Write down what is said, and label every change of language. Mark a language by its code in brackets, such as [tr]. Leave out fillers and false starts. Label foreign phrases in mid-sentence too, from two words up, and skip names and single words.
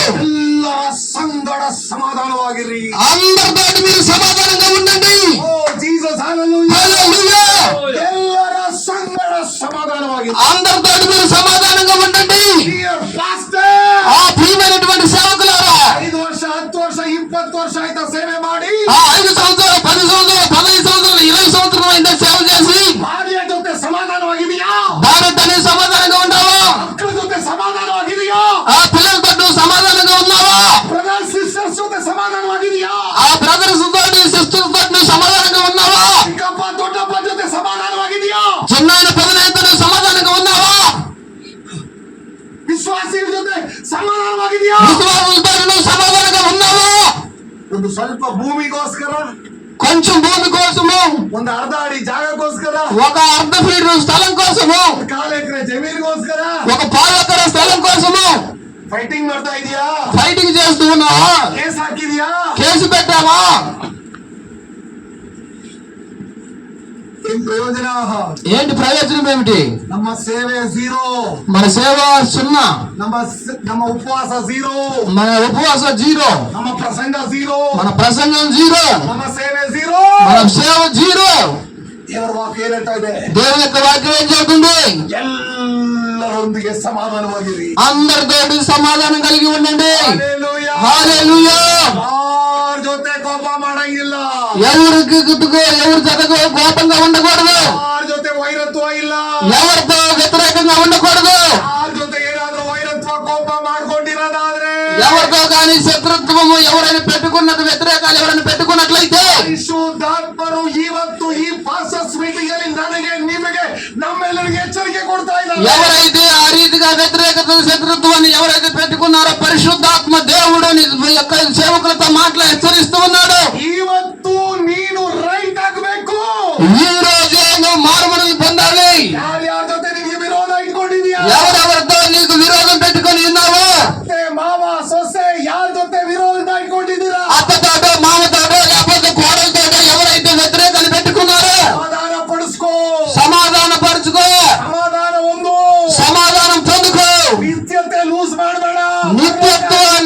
[kn] సమాధానವಾಗಿರಿ. [te] అందరితో మీరు సమాధానంగా ఉండండి. అందరితో మీరు సమాధానంగా ఉండండి. ఆ ప్రియమైనటువంటి సేవకులారా, [kn] 5 ವರ್ಷ 10 ವರ್ಷ 20 ವರ್ಷ ಆಯ್ತಾ ಸೇವೆ ಮಾಡಿ, [te] 5 సంవత్సరాలు 10 సంవత్సరాలు 15 సంవత్సరాలు 20 సంవత్సరాలు అయితే సేవ చేసి [kn] ಭಾರ್ಯ ಜೊತೆ ಸಮಾಧಾನವಾಗಿದೆಯಾ? [te] భార్యతోనే సమాధానంగా ఉన్నావా? [kn] ಮಕ್ಕಳ ಜೊತೆ ಸಮಾಧಾನವಾಗಿದೆಯಾ? [te] ఆ పిల్లలతో సమాధానంగా ఉన్నావా? [en] brother sisters [kn] ಜೊತೆ ಸಮಾಧಾನವಾಗಿದೆಯಾ? [te] ఆ బ్రదర్స్ తోటి సిస్టర్స్ తోటి సమాధానంగా ఉన్నావా? [kn] ಚಿಕ್ಕಪ್ಪ ದೊಡ್ಡಪ್ಪ ಜೊತೆ ಸಮಾಧಾನವಾಗಿದೆಯಾ? [te] చిన్నాయన పెదనాయనతో సమాధానంగా ఉన్నావా? [kn] ವಿಶ್ವಾಸಿಗಳ ಜೊತೆ ಸಮಾಧಾನವಾಗಿದೆಯಾ? [te] విశ్వాసులతో సమాధానంగా ఉన్నావా? [kn] ಒಂದು ಸ್ವಲ್ಪ ಭೂಮಿಗೋಸ್ಕರ, [te] కొంచెం భూమి కోసము, [kn] ಒಂದು ಅರ್ಧ ಅಡಿ ಜಾಗಕ್ಕೋಸ್ಕರ, [te] ఒక అర్ధ ఫీట్ స్థలం కోసము, [kn] 1/4 ಎಕರೆ ಜಮೀನಿಗೋಸ್ಕರ, [te] ఒక 1/4 ఎకరా స్థలం కోసము [kn] ಫೈಟಿಂಗ್ ಮಾಡ್ತಾ ಇದೀಯಾ? [te] ఫైటింగ్ చేస్తూ ఉన్నావా? [kn] ಕೇಸ್ ಹಾಕಿದೀಯా? [te] కేసు పెట్టావా? [kn] ಏನ್ ಪ್ರಯೋಜನ? [te] ఏంటి ప్రయోజనం ఏమిటి? [kn] ನಮ್ಮ ಸೇವೆ 0, [te] మన సేవ 0, [kn] ನಮ್ಮ ಉಪವಾಸ 0, [te] మన ఉపవాసం 0, [kn] ನಮ್ಮ ಪ್ರಸಂಗ 0, [te] మన ప్రసంగం 0, [kn] ನಮ್ಮ ಸೇವೆ 0, [te] మన సేవ 0. [kn] ದೇವರ ವಾಕ್ಯ ಏನ್ ಹೇಳ್ತಾ ಇದೆ? [te] దేవుని యొక్క వాక్యం ఏం చెబుతుంది? [kn] ಎಲ್ಲರೊಂದಿಗೆ ಸಮಾಧಾನವಾಗಿರಿ, [te] అందరితోటి సమాధానం కలిగి ఉండండి. హల్లెలూయా. హల్లెలూయా. [kn] ಯಾರ ಜೊತೆ ಕೋಪ ಮಾಡಂಗಿಲ್ಲ, [te] ఎవరికి ఎవరి జతకు కోపంగా ఉండకూడదు, [kn] ಯಾರ ಜೊತೆ ವೈರತ್ವ ಇಲ್ಲ, [te] ఎవరితో వ్యతిరేకంగా ఉండకూడదు. [kn] ಯಾರ ಜೊತೆ ಏನಾದ್ರೂ ವೈರತ್ವ ಕೋಪ ಮಾಡ್ಕೊಂಡಿರೋದಾದ್ರೆ, [te] ఎవరితో కానీ శత్రుత్వము ఎవరైనా పెట్టుకున్నది, వ్యతిరేకాలు ఎవరైనా పెట్టుకున్నట్లయితే, [kn] ಪರಿಶುದ್ಧಾತ್ಮರು ಇವತ್ತು ಈ [en] pastors meeting [kn] ಅಲ್ಲಿ ನನಗೆ ನಿಮಗೆ ನಮ್ಮೆಲ್ಲರಿಗೆ ಎಚ್ಚರಿಕೆ ಕೊಡ್ತಾ ಇದ್ದಾರೆ. [te] ఎవరైతే ఆ రీతిగా వ్యతిరేకత శత్రుత్వాన్ని ఎవరైతే పెట్టుకున్నారో పరిశుద్ధాత్మ దేవుడు యొక్క సేవకులతో మాటలు హెచ్చరిస్తూ ఉన్నాడు. [kn] ಇವತ್ತು ನೀನು ರೈಟ್ ಆಗಬೇಕು. [te] ఈ రోజే నువ్వు మారుమనలు పొందాలి. [kn] ಯಾರ್ಯಾರ ಜೊತೆ ನಿಮಗೆ ವಿರೋಧ ಇಟ್ಕೊಂಡಿದ್ಯಾ? [te] ఎవరెవరితో నీకు విరోధం పెట్టుకొని ఉన్నావో, [kn] ಅತ್ತೆ ಮಾವ ಸೊಸೆ ಯಾರ ಜೊತೆ ವಿರೋಧ ಇಟ್ಕೊಂಡಿದ್ದೀರಾ? [te] అత్తతోటో మామతోటో లేకపోతే కోడలతోటో ఎవరైతే వ్యతిరేకాలు పెట్టుకున్నారో [kn] ಸಮಾಧಾನ ಪಡಿಸ್ಕೋ, [te] సమాధాన పరుచుకో, [kn] ಸಮಾಧಾನ ಒಂದು [te] సమాధానం పొందుకో. [kn] ನಿತ್ಯತೆ ಲೂಸ್ ಮಾಡಬೇಡ. [te] నిత్యత్వం